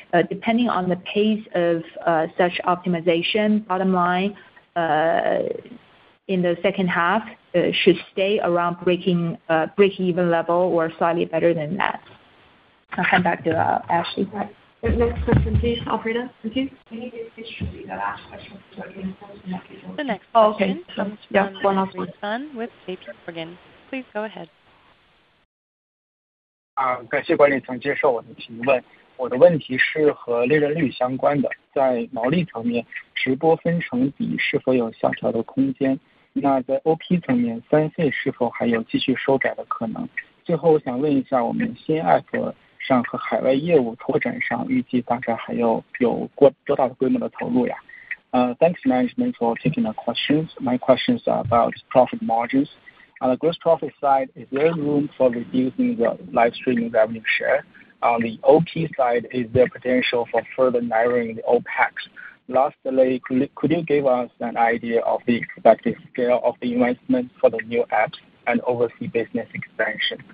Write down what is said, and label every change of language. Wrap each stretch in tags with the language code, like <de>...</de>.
<en>Depending on the pace of such optimization, bottom line in the second half should stay around break-even level or slightly better than that. I'll hand back to Ashley. Right. Next question, please, operator. Thank you. The next question comes from Henry Sun with JP Morgan. Please go ahead.</en> <zh>感谢管理层接受我的提问。我的问题是和利润率相关的，在毛利层面，直播分成比是否有下调的空间？那在 OP 层面，三费是否还有继续收窄的可能？最后，我想问一下，我们新 app 上和海外业务拓展上，预计大概还有多大的规模的投入呀？</zh> <en>Thanks management for taking the questions. My questions are about profit margins. On the gross profit side, is there room for reducing the live streaming revenue share? On the OP side, is there potential for further narrowing the OPEX? Lastly, could you give us an idea of the expected scale of the investment for the new apps and overseas business expansion?</en>